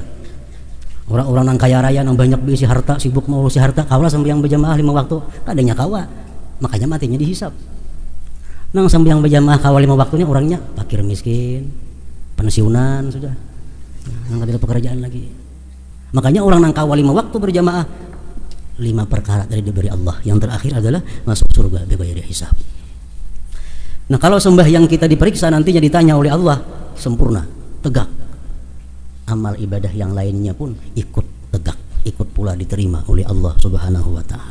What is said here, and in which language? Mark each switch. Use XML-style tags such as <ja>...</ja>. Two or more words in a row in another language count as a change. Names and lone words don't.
<id>Orang-orang yang kaya raya yang banyak berisi harta, sibuk mengurusi harta, kaulah sembahyang berjamaah 5 waktu kadanya kawa, makanya matinya dihisap.</id> <bjn>Nang sembahyang berjamaah kawa 5 waktunya orangnya fakir miskin, pensiunan sudah, nang ada pekerjaan lagi.</bjn> <id>Makanya orang nang kawa 5 waktu berjamaah 5 perkara dari diberi Allah, yang terakhir adalah masuk surga</id> <ar>بغير حساب.</ar> <id>Nah kalau sembahyang kita diperiksa nantinya ditanya oleh Allah, sempurna, tegak, amal ibadah yang lainnya pun ikut tegak, ikut pula diterima oleh Allah</id> <ar>سبحانه وتعالى.</ar>